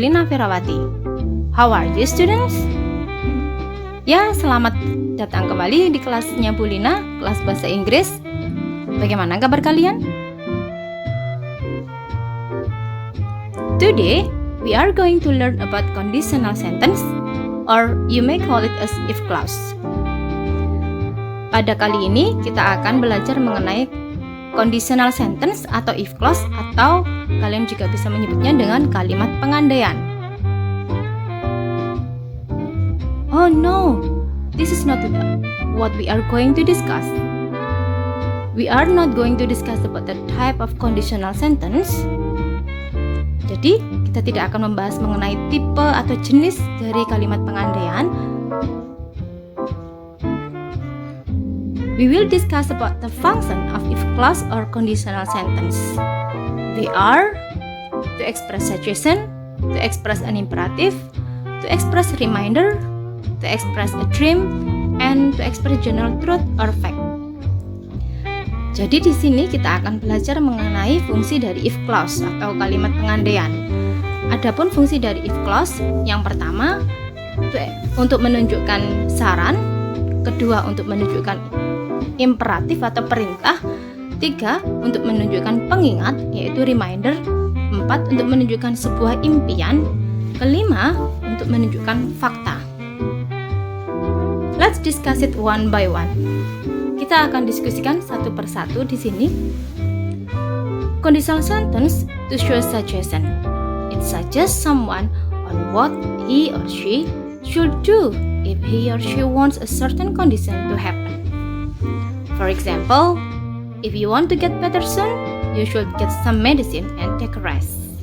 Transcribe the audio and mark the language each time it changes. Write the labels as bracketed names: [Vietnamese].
[Indonesian] Lina Ferawati. [English] How are you, students? [Indonesian] Ya, selamat datang kembali di kelasnya Bu Lina, kelas bahasa Inggris. Bagaimana kabar kalian? [English] Today, we are going to learn about conditional sentence, or you may call it as if clause. [Indonesian] Pada kali ini kita akan belajar mengenai conditional sentence atau if clause, atau kalian juga bisa menyebutnya dengan kalimat pengandaian. [English] Oh no, this is not what we are going to discuss. We are not going to discuss about the type of conditional sentence. [Indonesian] Jadi, kita tidak akan membahas mengenai tipe atau jenis dari kalimat pengandaian. [English] We will discuss about the function of if clause or conditional sentence. They are to express suggestion, to express an imperative, to express a reminder, to express a dream, and to express general truth or fact. [Indonesian] Jadi di sini kita akan belajar mengenai fungsi dari if clause atau kalimat pengandaian. Adapun fungsi dari if clause, yang pertama untuk menunjukkan saran, kedua untuk menunjukkan imperatif atau perintah, tiga untuk menunjukkan pengingat yaitu reminder, empat untuk menunjukkan sebuah impian, kelima untuk menunjukkan fakta. [English] Let's discuss it one by one. [Indonesian] Kita akan diskusikan satu persatu di sini. [English] Conditional sentence to show suggestion. It suggests someone on what he or she should do if he or she wants a certain condition to happen. For example, if you want to get better soon, you should get some medicine and take a rest.